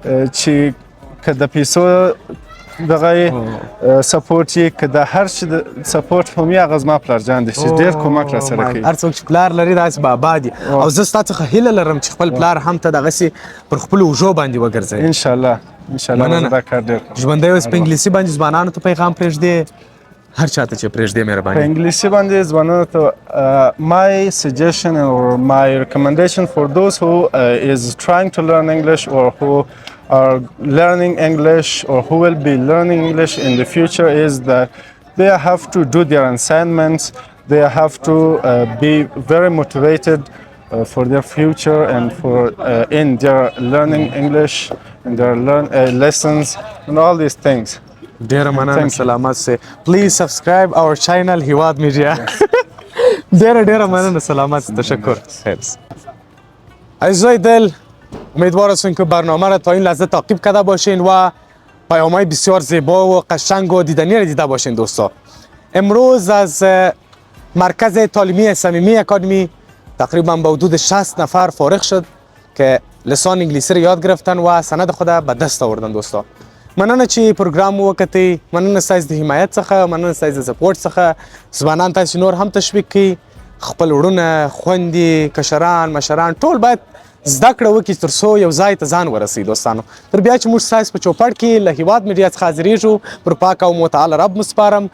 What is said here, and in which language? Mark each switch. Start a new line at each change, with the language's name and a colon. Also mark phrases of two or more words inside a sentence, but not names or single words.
Pashto: چې که د پیسو دغه سپورټ یې که د هر شي د سپورټ هم یې هغه زما پلارجان دی چې ډېر کومک را سره کوي. هر څوک چې پلار لري داسې بابا دي او زه ستا څخه هیله لرم چې خپل پلار هم ته دغسې پر خپلو اوږو باندې وګرځوي. انشاءالله انشاءالله دا کار ډېر کوم. ژوندی اوس په انګلیسي باندې ځوانانو ته پیغام پرېږدې هر چاته چې پرېږدې مهرباني. په انګلیسي باندې ځوانانو ته
English: my suggestion or my recommendation for those who is trying to learn English or who are learning English or who will be learning English in the future is that they have to do their assignments, they have to be very motivated for their future and for in their learning English and their lessons and all these things.
Pashto: ډیره مننه سلامت سه.
English: Please subscribe our channel هیواد میډیا.
Pashto: ډیره مننه سلامت تشکر.
Persian: عزیزای دل امیدوار هستیم که برنامه را تا این لحظه تعقیب کرده باشین و پیام‌های بسیار زیبا و قشنگ و دیدنی را دیده باشین دوستا. امروز از مرکز تعلیمی صمیمی اکاډمۍ تقریبا به حدود 60 نفر فارغ شد که لسان انگلیسی را یاد گرفتن و سند خود به دست آوردن دوستا.
Pashto: مننه چې پروګرام وکړئ، مننه ستاسو د حمایت څخه، مننه ستاسو د سپورټ څخه. ځوانان تاسو نور هم تشویق کړئ، خپل وروڼه، خویندې، کشران، مشران ټول باید زده کړه وکړي تر څو یو ځای ته ځان ورسوي دوستانو. تر بیا چې موږ ستاسو په چوپړ کې له هیواد میډیا څخه حاضرېږو، پر پاک او متعال رب مو سپارم.